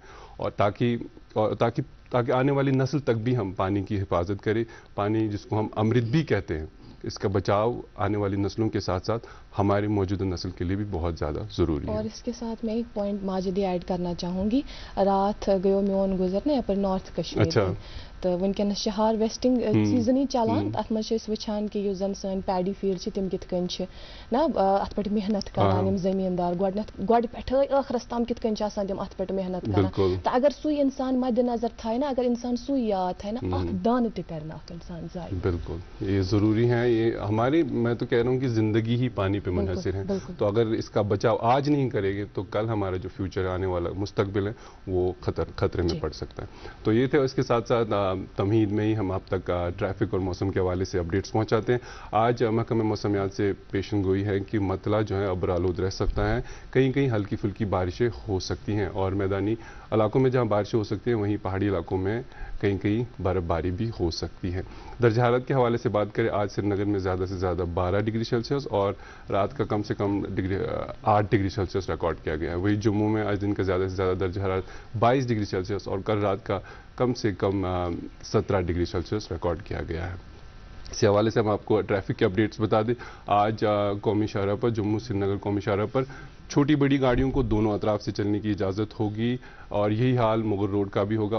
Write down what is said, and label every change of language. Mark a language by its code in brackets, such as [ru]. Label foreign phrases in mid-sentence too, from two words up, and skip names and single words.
[ur] اور تاکہ آنے والی نسل تک بھی ہم پانی کی حفاظت کریں. پانی جس کو ہم امرت بھی کہتے ہیں، اس کا بچاؤ آنے والی نسلوں کے ساتھ ساتھ ہماری موجودہ نسل کے لیے بھی بہت زیادہ ضروری ہے. اور اس کے ساتھ میں ایک پوائنٹ ماجدی ایڈ کرنا چاہوں گی. [ks] رات گیو میون گزرنے یپر نارتھ کشمیر. [ur] اچھا. [ks] تو ونکس [en] harvesting season [ks] چلان. ات مز وچان کہ یس زن سن [en] paddy field [ks] تم کت کن نا ات پہ محنت کران زمیندار گۄڈٕ پٮ۪ٹھے ٲخرس تام کت کن تم ات پہ محنت کران. تو اگر سُے انسان مد نظر تھائے نا، اگر انسان سُے یاد تھائے نا، اخ دانہ تہ کر اخ انسان ضائع. [ur] بالکل یہ ضروری ہے. یہ ہماری، میں تو کہہ رہا ہوں کہ زندگی ہی پانی پہ منحصر ہے. تو اگر اس کا بچاؤ آج نہیں کرے گے تو کل ہمارا جو فیوچر آنے والا مستقبل ہے وہ خطرے میں پڑ سکتا ہے. تو یہ تھے. اس کے ساتھ ساتھ تمہید میں ہی ہم آپ تک ٹریفک اور موسم کے حوالے سے اپڈیٹس پہنچاتے ہیں. آج محکمہ موسمیات سے پیشن گوئی ہے کہ مطلع جو ہے ابر آلود رہ سکتا ہے. کہیں کہیں ہلکی پھلکی بارشیں ہو سکتی ہیں، اور میدانی علاقوں میں جہاں بارشیں ہو سکتی ہیں وہیں پہاڑی علاقوں میں کہیں کہیں برف باری بھی ہو سکتی ہے. درجہ حرارت کے حوالے سے بات کریں، آج سری نگر میں زیادہ سے زیادہ 12 ڈگری سیلسیس اور رات کا کم سے کم 8 ڈگری سیلسیس ریکارڈ کیا گیا ہے. وہی جموں میں آج دن کا زیادہ سے زیادہ درجہ حرارت 22 ڈگری سیلسیس اور کل رات کا کم سے کم 17 ڈگری سیلسیس ریکارڈ کیا گیا ہے. اسی حوالے سے ہم آپ کو ٹریفک کے اپڈیٹس بتا دیں. آج قومی شاہراہ پر، جموں سری نگر قومی شاہراہ پر چھوٹی بڑی گاڑیوں کو دونوں اطراف سے چلنے کی اجازت ہوگی، اور یہی حال مغل روڈ کا بھی ہوگا.